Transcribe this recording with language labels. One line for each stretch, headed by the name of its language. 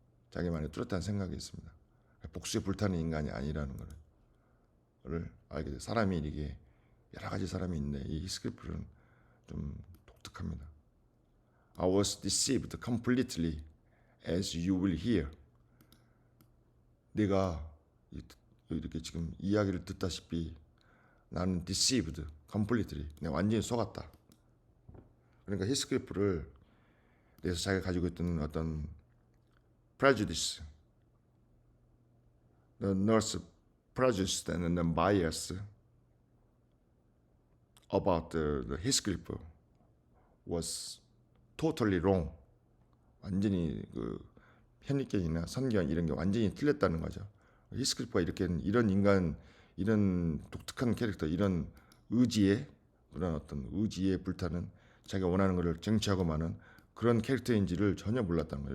Korean: 자기만의 뚜렷한 생각이 있습니다. 복수에 불타는 인간이 아니라는 거를 알게 돼. 사람이 이게 여러 가지 사람이 있는데 이 히스클리프는 좀 독특합니다.
English: I was deceived completely, as you will hear.
Korean: 내가 이렇게 지금 이야기를 듣다시피 나는
English: deceived completely.
Korean: 내가 완전히 속았다. 그러니까 히스클리프를 내서 자기가 가지고 있던 어떤
English: prejudice, the nurse prejudice and the bias about the Heathcliff was totally wrong.
Korean: 완전히 그 편견이나 선견 이런 게 완전히 틀렸다는 거죠. 히스클리프가 이런 인간, 이런 독특한 캐릭터, 이런 그런 어떤 의지에 불타는 자기가 원하는 것을 쟁취하고 마는 그런 캐릭터인지를 전혀 몰랐다는 거예요.